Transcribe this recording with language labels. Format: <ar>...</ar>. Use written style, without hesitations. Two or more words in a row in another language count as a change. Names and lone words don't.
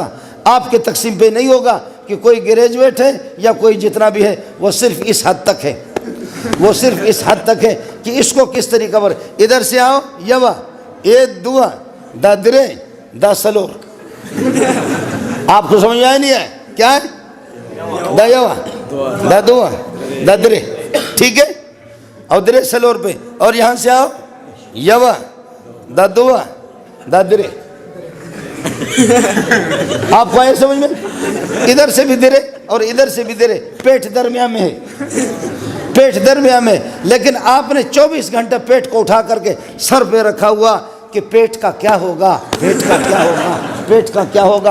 <ur>آپ کے تقسیم پہ نہیں ہوگا کہ کوئی گریجویٹ ہے یا کوئی جتنا بھی ہے, وہ صرف اس حد تک ہے, وہ صرف اس حد تک ہے کہ اس کو کس طریقہ پر ادھر سے آؤ</ur> <ps>یوا اے دعا دا درے دا سلور.</ps> <ur>آپ کو سمجھ آیا نہیں ہے کیا ہے؟</ur> <ps>دا یوا دا دعا دا درے,</ps> <ur>ٹھیک ہے, اور</ur> <ps>درے سلور پہ.</ps> <ur>اور یہاں سے آؤ</ur> <ps>یوا دا دعا دا درے.</ps> <ur>آپ کو آئے سمجھ میں؟ ادھر سے بھی درے اور ادھر سے بھی درے, پیٹ درمیان میں ہے, پیٹ درمیان میں. لیکن آپ نے 24 گھنٹہ پیٹ کو اٹھا کر کے سر پہ رکھا ہوا کہ پیٹ کا کیا ہوگا, پیٹ کا کیا ہوگا, پیٹ کا کیا ہوگا.</ur>